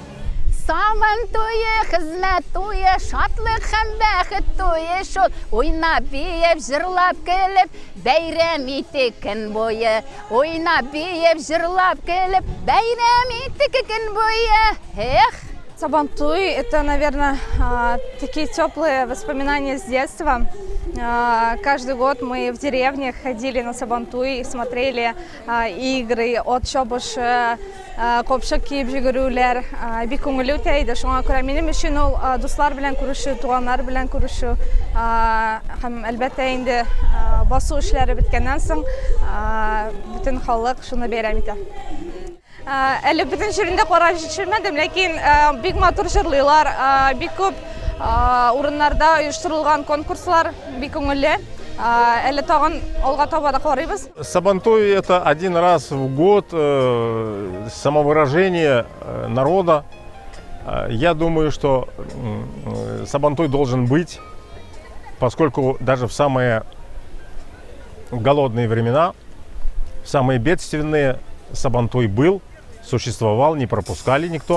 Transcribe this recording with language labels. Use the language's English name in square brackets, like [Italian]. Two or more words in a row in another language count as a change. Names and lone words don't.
[Tatar] Сабантуе, хезмәт туе, шатлык һәм бәхет туе шул. Уйнап, биеп, җырлап, көлеп, бәйрәм иттек көн буе. Уйнап, биеп, җырлап, көлеп, бәйрәм иттек көн буе. Эх! [Russian] Сабантуй – это, наверное, такие теплые воспоминания с детства. Каждый год мы в деревне ходили на Сабантуй, смотрели игры от чобыш, [Tatar] копшык киеп жүгерүләр, бик күңелле үтә иде. Шуңа күрә минем өчен ул дуслар белән күрешү, туганнар белән күрешү һәм әлбәттә инде басу эшләре беткәннән соң бөтен халык шуны бәйрәм итә. Әле бөтен җирендә карап җитешмәдем, ләкин бик матур җырлыйлар, бик күп урыннарда оештырылган конкурслар бик күңелле. Әле тагын алга таба да карыйбыз. [Russian] Сабантуй – это один раз в год самовыражение народа. Я думаю, что Сабантуй должен быть, поскольку даже в самые голодные времена, в самые бедственные Сабантуй был, существовал, не пропускали никто.